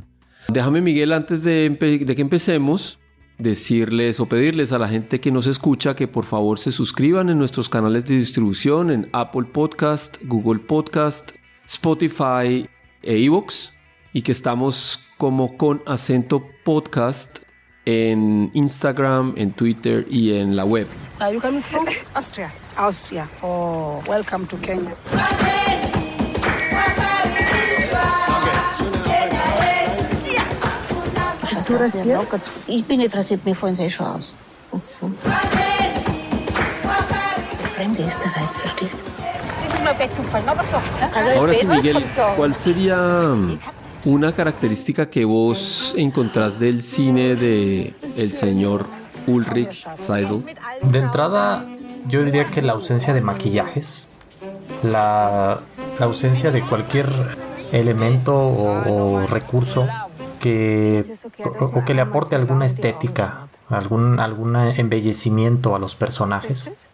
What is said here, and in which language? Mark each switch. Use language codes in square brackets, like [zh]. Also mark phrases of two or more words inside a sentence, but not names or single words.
[es] Déjame, Miguel, antes de que empecemos, decirles o pedirles a la gente que nos escucha que por favor se suscriban en nuestros canales de distribución en Apple Podcast, Google Podcast, Spotify e iVoox, y que estamos como Con Acento Podcast en Instagram, en Twitter y en la web. [en] Are you coming from? Austria. Oh, welcome to Kenya. [de] Bist du rasiert? Ich bin nicht rasiert, mir fallen sie schon aus. Ach so. Das Fremde ist der Reiz, verstehst du? [es] Ahora sí, Miguel, ¿cuál sería una característica que vos encontrás del cine de el señor Ulrich Seidl? De entrada, yo diría que la ausencia de maquillajes, la ausencia de cualquier elemento o recurso que le aporte alguna estética, algún embellecimiento a los personajes.